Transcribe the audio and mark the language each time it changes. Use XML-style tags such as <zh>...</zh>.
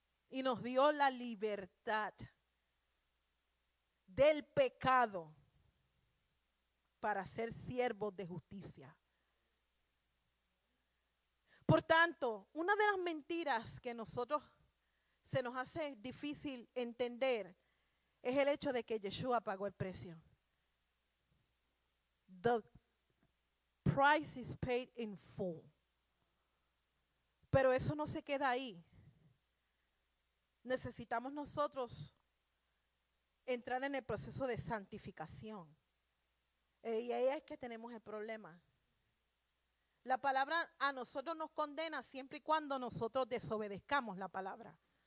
<es>Y nos dio la libertad del pecado para ser siervos de justicia. Por tanto, una de las mentiras que nosotros se nos hace difícil entender es el hecho de que Yeshua pagó el precio.</es> <en>The price is paid in full.</en> <es>Pero eso no se queda ahí. Necesitamos nosotros entrar en el proceso de santificación. Y ahí es que tenemos el problema. La palabra a nosotros nos condena siempre y cuando nosotros desobedezcamos la palabra.</es>